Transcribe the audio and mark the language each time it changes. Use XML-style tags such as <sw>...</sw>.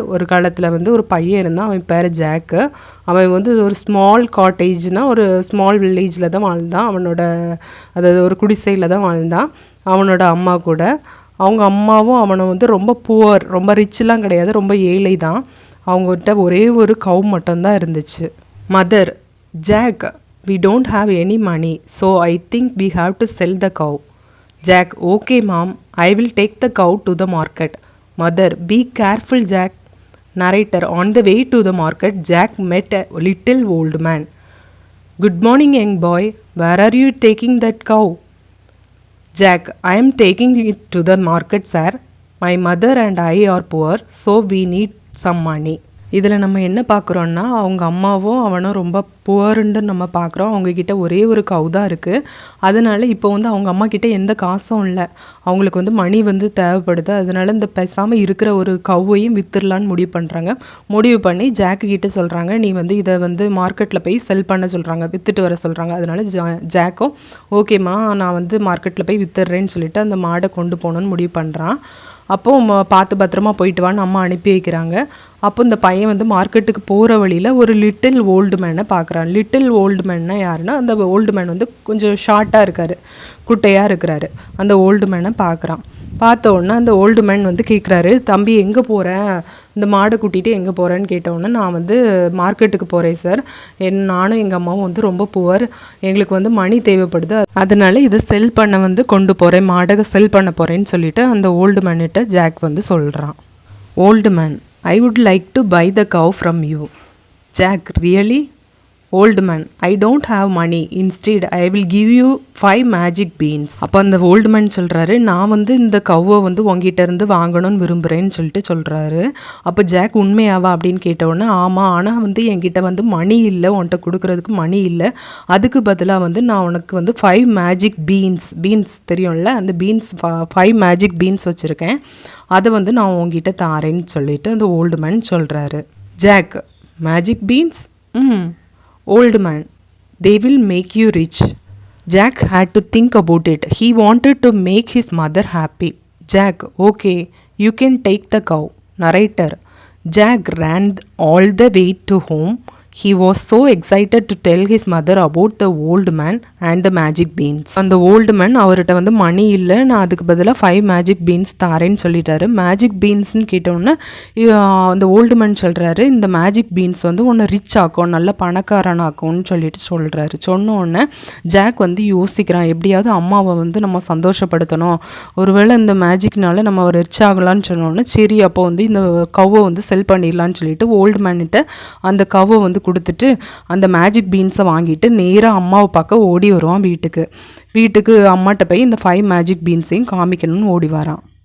<ta>ஒரு காலத்தில் ஒரு பையன் இருந்தான், அவன் பேர் ஜாக்கு. அவன் ஒரு</ta> <en>small காட்டேஜ்னால்</en> <ta>ஒரு</ta> <en>small வில்லேஜில்</en> <ta>தான் வாழ்ந்தான். அதாவது ஒரு குடிசையில் தான் வாழ்ந்தான் அவனோட அம்மா கூட. அவங்க அம்மாவும் அவனை ரொம்ப புவர், ரொம்ப ரிச்செலாம் கிடையாது, ரொம்ப ஏழை தான். அவங்ககிட்ட ஒரே ஒரு கவ் மட்டும்தான் இருந்துச்சு.</ta> <en>Mother: Jack, we don't have any money, so I think we have to sell the cow. Jack: okay mom, I will take the cow to the market. Mother: be careful Jack. Narrator: on the way to the market, Jack met a little old man. Good morning young boy, where are you taking that cow? Jack: I am taking it to the market sir. My mother and I are poor, so we need some money.</en> <ta>இதில் நம்ம என்ன பார்க்குறோன்னா, அவங்க அம்மாவும் அவனும் ரொம்ப புவருன்னு நம்ம பார்க்குறோம். அவங்கக்கிட்ட ஒரே ஒரு கவ் தான் இருக்குது. அதனால் இப்போ அவங்க அம்மா கிட்டே எந்த காசும் இல்லை. அவங்களுக்கு மணி தேவைப்படுது. அதனால் இந்த பேசாமல் இருக்கிற ஒரு கவ்வையும் விற்றுலான்னு முடிவு பண்ணி ஜாக்கு கிட்டே சொல்கிறாங்க, நீ இதை மார்க்கெட்டில் போய் செல் பண்ண சொல்கிறாங்க, விற்றுட்டு வர சொல்கிறாங்க. அதனால் ஜாக்கும் ஓகேம்மா, நான் மார்க்கெட்டில் போய் விற்றுறேன்னு சொல்லிட்டு அந்த மாடை கொண்டு போகணுன்னு முடிவு பண்ணுறான். அப்போது பார்த்து பத்திரமா போயிட்டு வான்னு அம்மா அனுப்பி வைக்கிறாங்க. அப்போ இந்த பையன் மார்க்கெட்டுக்கு போகிற வழியில் ஒரு</ta> <en>little old மேனை</en> <ta>பார்க்குறான்.</ta> <en>little old மேன்னா</en> <ta>யாருன்னா, அந்த ஓல்டு மேன் கொஞ்சம் ஷார்ட்டாக இருக்கார், குட்டையாக இருக்கிறாரு. அந்த ஓல்டு மேனை பார்க்குறான். பார்த்த உடனே அந்த ஓல்டு மேன் கேட்குறாரு, தம்பி எங்கே போகிறேன், இந்த மாடை கூட்டிகிட்டு எங்கே போகிறேன்னு கேட்டவுடனே, நான் மார்க்கெட்டுக்கு போகிறேன் சார், நானும் எங்கள் அம்மாவும் ரொம்ப புவர், எங்களுக்கு மணி தேவைப்படுது, அதனால இதை செல் பண்ண கொண்டு போகிறேன், மாடை செல் பண்ண போகிறேன்னு சொல்லிட்டு அந்த ஓல்டு மேன்கிட்ட ஜாக் சொல்கிறான்.</ta> <en>Old man: I would like to buy the cow from you. Jack: really? Old man: I don't have money. Instead, I will give you 5 magic beans.</en> <ta>அப்போ அந்த ஓல்டு மேன் சொல்கிறாரு, நான் இந்த கவ்வை உங்ககிட்ட இருந்து வாங்கணும்னு விரும்புகிறேன்னு சொல்கிறாரு. அப்போ ஜாக் உண்மையாவா அப்படின்னு கேட்டவுடனே, ஆமாம், ஆனால் என்கிட்ட மணி இல்லை, உன்கிட்ட கொடுக்குறதுக்கு மணி இல்லை, அதுக்கு பதிலாக நான் உனக்கு 5 மேஜிக் பீன்ஸ் தெரியும்ல, அந்த பீன்ஸ் 5 மேஜிக் பீன்ஸ் வச்சுருக்கேன், அதை நான் உங்ககிட்ட தாரேன்னு சொல்லிட்டு அந்த ஓல்டு மேன் சொல்கிறாரு.</ta> <en>Jack: magic beans? Old man: they will make you rich. Jack had to think about it. He wanted to make his mother happy. Jack: okay, you can take the cow. Narrator: Jack ran all the way to home. He was so excited to tell his mother about the old man and the magic beans.</en> <ta>அந்த old man அவர்கிட்ட மணி இல்லை, நான் அதுக்கு பதிலாக 5 magic beans தாரேன்னு சொல்லிட்டாரு. Magic பீன்ஸ்னு கேட்டோன்னே அந்த old man சொல்கிறாரு, இந்த மேஜிக் பீன்ஸ் உன்னை ரிச் ஆக்கும், நல்ல பணக்காரனாக்கும்னு சொல்கிறாரு. சொன்னோடனே ஜாக் யோசிக்கிறான், எப்படியாவது அம்மாவை நம்ம சந்தோஷப்படுத்தணும், ஒருவேளை இந்த மேஜிக்னால நம்ம ரிச் ஆகலான்னு சொன்னோன்னே, சரி அப்போ இந்த கவ்வை செல் பண்ணிடலான்னு சொல்லிட்டு ஓல்டு மேன்கிட்ட அந்த கவ்வை கொடுத்துட்டு அந்த மேஜிக் பீன்ஸை வாங்கிட்டு நேராக அம்மாவை பார்க்க ஓடி வருவான் வீட்டுக்கு அம்மாட்ட போய் இந்த 5 மேஜிக் பீன்ஸையும் காமிக்கணும்னு ஓடி வரான்.</ta>